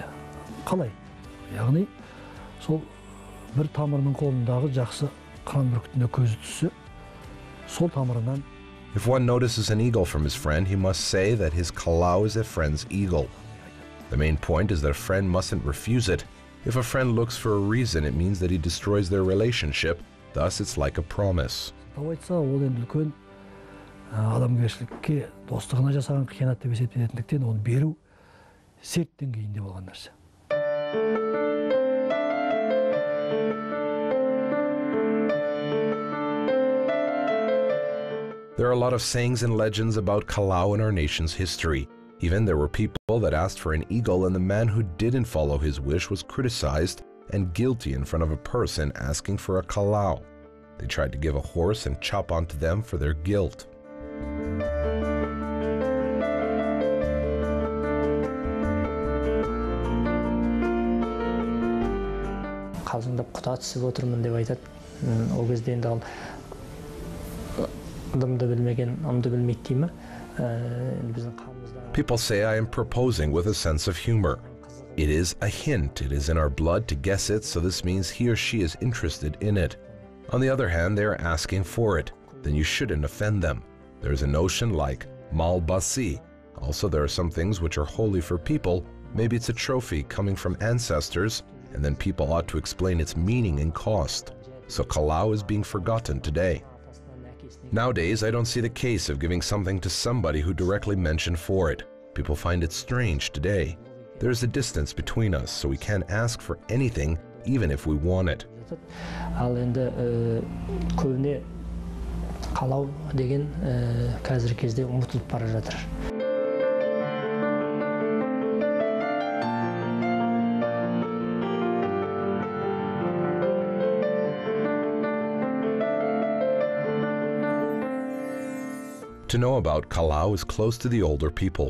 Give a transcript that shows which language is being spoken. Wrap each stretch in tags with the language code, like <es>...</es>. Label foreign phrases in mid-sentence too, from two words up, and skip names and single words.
<kk>Қалай? Яғни, сол бір тамырының қолындағы жақсы қыран бүркітіне көзі түссе, сол тамырынан.</kk> <en>If one notices an eagle from his friend, he must say that his kalau is a friend's eagle. The main point is that a friend mustn't refuse it. If a friend looks for a reason, it means that he destroys their relationship. Thus, it's like a promise.</en> <kk>Тау айтса, ол енді үлкен адамгершілікке, достығына жасаған қиянат деп есептелетіндіктен, оны беру серт деңгейінде болған нәрсе.</kk> <en>There are a lot of sayings and legends about kalau in our nation's history. Even there were people that asked for an eagle, and the man who didn't follow his wish was criticized and guilty in front of a person asking for a kalau. They tried to give a horse and chop onto them for their guilt.</en> <kk>Қалжыңдап құта түсіп отырмын деп айтады. Ол кезде енді ал ымды білмеген, ымды білмейді дей ме?</kk> <en>People say I am proposing with a sense of humor. It is a hint. It is in our blood to guess it, so this means he or she is interested in it. On the other hand, they are asking for it. Then you shouldn't offend them. There is a notion like mal basi. Also, there are some things which are holy for people. Maybe it's a trophy coming from ancestors, and then people ought to explain its meaning and cost. So kalau is being forgotten today. Nowadays, I don't see the case of giving something to somebody who directly mentioned for it. People find it strange today. There's a distance between us, so we can't ask for anything, even if we want it.</en> <kk>Ал енді көбіне қалау деген қазіргі кезде ұмытылып бара жатыр.</kk> <en>To know about kalau is close to the older people.</en>